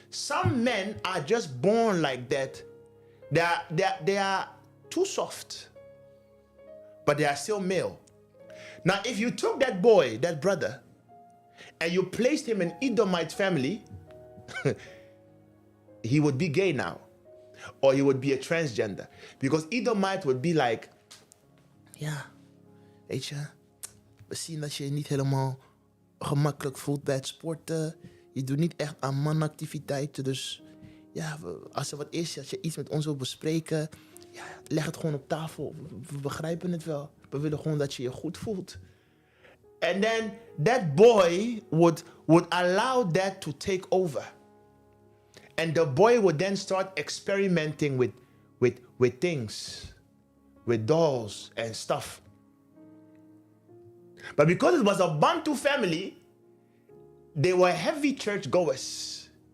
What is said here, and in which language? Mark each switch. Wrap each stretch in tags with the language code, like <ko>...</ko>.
<en>Some men are just born like that. They are too soft, but they are still male. Now, if you took that boy, that brother, and you placed him in Edomite family, he would be gay now. or he would be a transgender. Because Edomite would be like,</en> <nl>ja, weet je, we zien dat je niet helemaal gemakkelijk voelt bij het sporten. Je doet niet echt aan manactiviteiten. Dus ja, als er wat is, als je iets met ons wil bespreken, ja, leg het gewoon op tafel. We begrijpen het wel. We willen gewoon dat je je goed voelt.</nl> <en>And then that boy would allow that to take over. And the boy would then start experimenting with things, with dolls and stuff. But because it was a Bantu family, they were heavy church goers.</en>